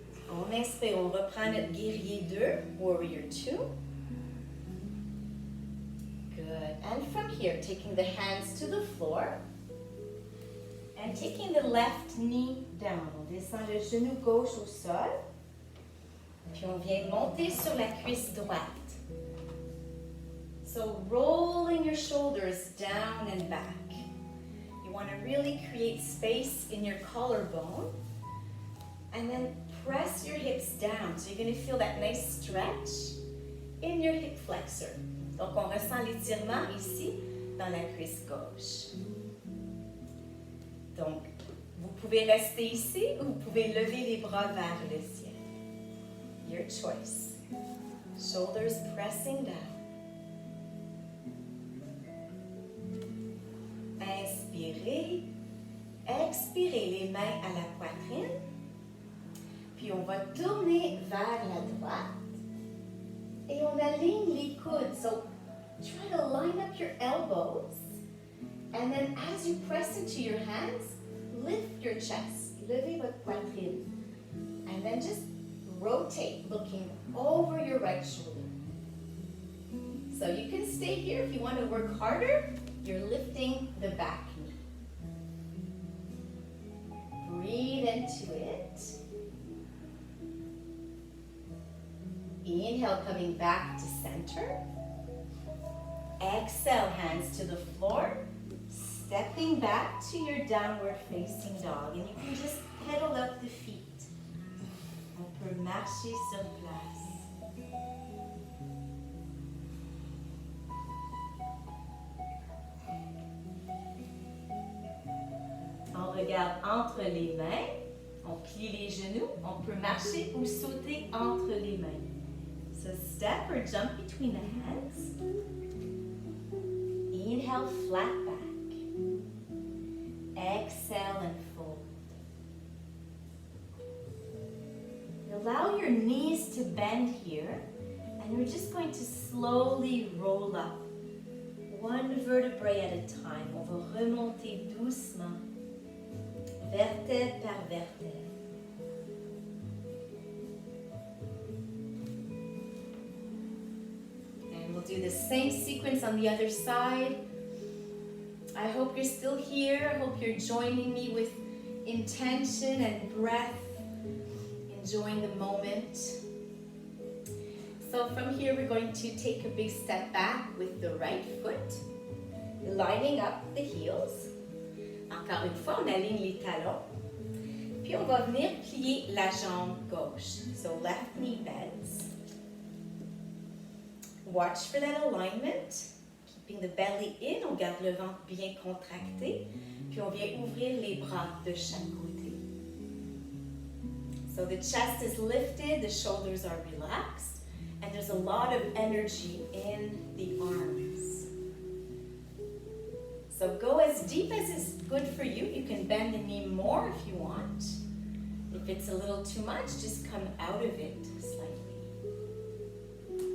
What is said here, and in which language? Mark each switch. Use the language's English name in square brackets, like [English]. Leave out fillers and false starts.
[French] On inspire, on reprend notre guerrier 2, [English] warrior 2. Good. And from here, taking the hands to the floor and taking the left knee down. [French] On descend le genou gauche au sol. Puis on vient monter sur la cuisse droite. [English] So rolling your shoulders down and back. You want to really create space in your collarbone. And then press your hips down. So you're going to feel that nice stretch in your hip flexor. [French] Donc on ressent l'étirement ici dans la cuisse gauche. Donc vous pouvez rester ici ou vous pouvez lever les bras vers le ciel. [English] Your choice. Shoulders pressing down. [French] Inspirez. Expirez les mains à la poitrine. Puis on va tourner vers la droite. Et on aligne les coudes. [English] So try to line up your elbows. And then as you press into your hands, lift your chest. [French] Levez votre poitrine. [English] And then just rotate, looking over your right shoulder. So you can stay here if you want to work harder. You're lifting the back knee. Breathe into it. Inhale, coming back to center. Exhale, hands to the floor. Stepping back to your downward facing dog. And you can just pedal up the feet. [French] On peut marcher sur place. On regarde entre les mains. On plie les genoux. On peut marcher ou sauter entre les mains. [English] So step or jump between the hands. Inhale, flat back. Exhale and fold. Allow your knees to bend here, and we're just going to slowly roll up, one vertebrae at a time. [French] On va remonter doucement, vertèbre par vertèbre. [English] And we'll do the same sequence on the other side. I hope you're still here. I hope you're joining me with intention and breath. Enjoying the moment. So from here we're going to take a big step back with the right foot, lining up the heels. [French] Encore une fois, on aligne les talons. Puis on va venir plier la jambe gauche. [English] So left knee bends. Watch for that alignment. Keeping the belly in, [French] on garde le ventre bien contracté. Puis on vient ouvrir les bras de chaque côté. [English] So the chest is lifted, the shoulders are relaxed, and there's a lot of energy in the arms. So go as deep as is good for you. You can bend the knee more if you want. If it's a little too much, just come out of it slightly.